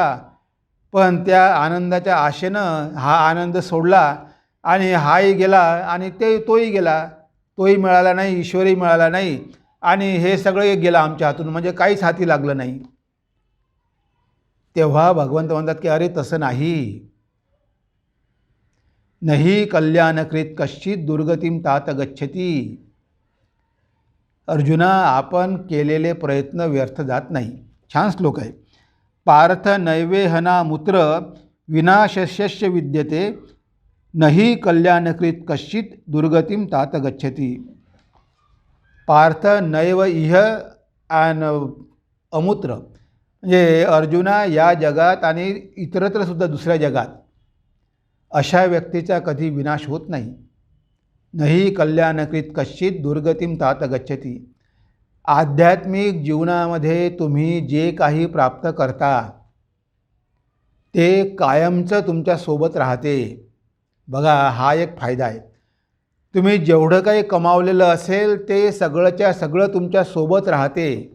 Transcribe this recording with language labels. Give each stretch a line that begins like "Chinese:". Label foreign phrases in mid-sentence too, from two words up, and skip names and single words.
Marathi: पण त्या आनंदाच्या आशेनं हा आनंद सोडला आणि हाही गेला आणि तोही गेला. तोही मिळाला नाही, ईश्वरही मिळाला नाही आणि हे सगळे गेलं आमच्या हातून. म्हणजे काहीच हाती लागलं नाही. तेव्हा भगवंत म्हणतात की अरे तसं नाही.
Sanskrit: नाही कल्याणकृत कश्चित दुर्गतीम तात गच्छती.
Marathi: अर्जुना, आपण केलेले प्रयत्न व्यर्थ जात नाही. छान श्लोक आहे.
Sanskrit: पार्थ नैवेहना मूत्र विनाशस्य विद्यते, नहि कल्याणकृत कश्चित दुर्गतीम तात गच्छती. पार्थ नैव इह
Marathi: आणि अमूत्र, म्हणजे अर्जुना, या जगात आणि इतरत्रसुद्धा दुसऱ्या जगात अशा व्यक्तीचा कधी विनाश होत नाही.
Sanskrit: नहि कल्याणकृत कश्चित दुर्गतीम तात गच्छती.
Marathi: आध्यात्मिक जीवनामध्ये तुम्ही जे काही प्राप्त करता ते कायमचं तुमच्यासोबत राहते. बघा, हा एक फायदा आहे. तुम्ही जेवढं काही कमावलेलं असेल ते सगळंच्या सगळं तुमच्यासोबत राहते.